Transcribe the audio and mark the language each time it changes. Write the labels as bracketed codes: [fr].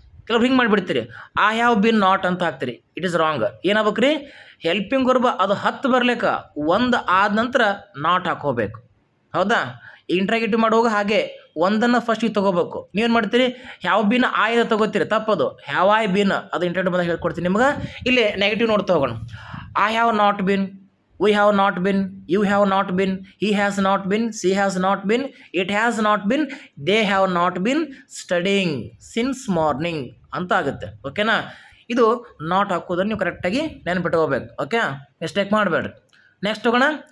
[kn] ಕೆಲವ್ರು ಹಿಂಗೆ ಮಾಡಿಬಿಡ್ತೀರಿ, [en] I have been not [kn] ಅಂತ ಹಾಕ್ತೀರಿ. [en] It is wrong. [kn] ಏನಾಗ್ಬೇಕು ರೀ? ಹೆಲ್ಪಿಂಗ್ ವರ್ಬ್ ಅದು 10 ಬರ್ಲಿಕ್ಕ ಒಂದು ಆದ ನಂತರ ನಾಟ್ ಹಾಕೋಬೇಕು. ಹೌದಾ? ಇಂಟ್ರಾಗೇಟಿವ್ ಮಾಡುವಾಗ ಹಾಗೆ ಒಂದನ್ನು ಫಸ್ಟಿಗೆ ತೊಗೋಬೇಕು. ನೀವೇನು ಮಾಡ್ತೀರಿ? ಹ್ಯಾವ್ ಬಿನ್ ಐ ಅಂತ ತೊಗೋತೀರಿ, ತಪ್ಪದು. ಹ್ಯಾವ್ ಐ ಬಿನ್ ಅದು ಇಂಟ್ರಾಗೇಟಿವ್ ಬಂದಾಗ ಹೇಳ್ಕೊಡ್ತೀನಿ ನಿಮ್ಗೆ. ಇಲ್ಲಿ ನೆಗೆಟಿವ್ ನೋಡ್ತಾ ಹೋಗೋಣ. [en] I have not been, we have not been, you have not been, he has not been, she has not been, it has not been, they have not been studying since morning [kn] ಅಂತ ಆಗುತ್ತೆ. ಓಕೆನಾ? ಇದು not ಹಾಕೋದನ್ನು ನೀವು ಕರೆಕ್ಟಾಗಿ ನೆನಪಿಟ್ಕೋಬೇಕು. Okay, mistake ಮಾಡಬೇಡ್ರಿ. Next ಹೋಗೋಣ.